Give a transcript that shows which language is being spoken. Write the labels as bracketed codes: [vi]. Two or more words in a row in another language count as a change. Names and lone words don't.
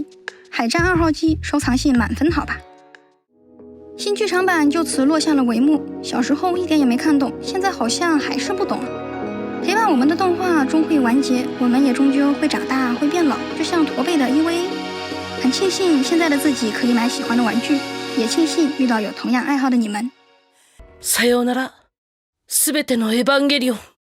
[zh] 海战2号机收藏性满分好吧。新剧场版就此落下了帷幕，小时候一点也没看懂，现在好像还是不懂啊。陪伴我们的动画终会完结，我们也终究会长大，会变老，就像驼背的 EVA。很庆幸现在的自己可以买喜欢的玩具，也庆幸遇到有同样爱好的你们。 [ja] さようなら、すべてのエヴァンゲリオン。